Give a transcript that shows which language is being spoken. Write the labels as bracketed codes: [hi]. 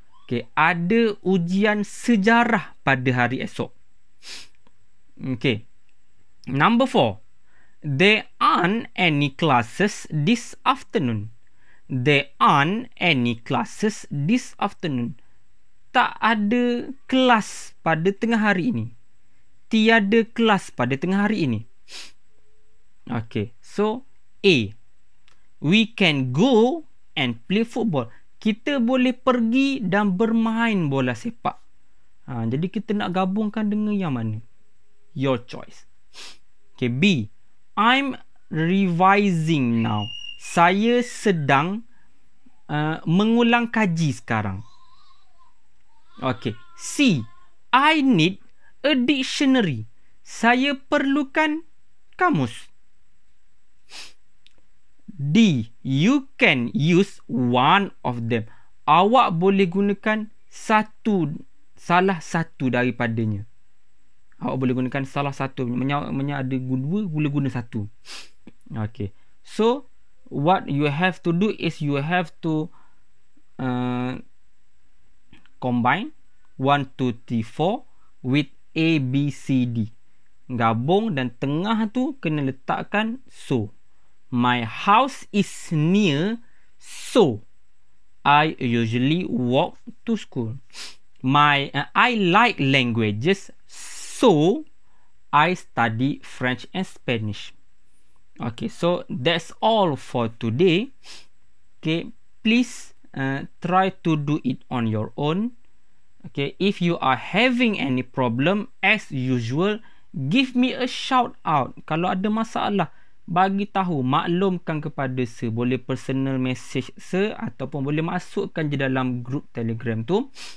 [ms] Okay, ada ujian sejarah pada hari esok. Okay. Number 4. [en] There aren't any classes this afternoon. There aren't any classes this afternoon. [ms] Tak ada kelas pada tengah hari ini. Tiada kelas pada tengah hari ini. [en] Okay, so A. We can go and play football. [ms] Kita boleh pergi dan bermain bola sepak. Jadi kita nak gabungkan dengan yang mana? [en] Your choice. [ms] Okay, B. [en] I'm revising now. [ms] Saya sedang mengulang kaji sekarang. [en] Okay. C. I need a dictionary. [ms] Saya perlukan kamus. [en] D. You can use one of them. [ms] Awak boleh gunakan salah satu daripadanya. Awak boleh gunakan salah satu. Maksudnya ada dua, boleh guna satu. Okay. [en] So, what you have to do is you have to combine 1, 2, 3, 4 with A, B, C, D. [ms] Gabung dan tengah tu kena letakkan so. [en] My house is near, so I usually walk to school. I like languages, so I study French and Spanish. Okay, so that's all for today. Okay, please try to do it on your own. Okay, if you are having any problem, as usual, give me a shout out. [ms] Kalau ada masalah, bagi tahu, maklumkan kepada saya. Boleh personal message saya ataupun boleh masukkan je dalam group Telegram tu.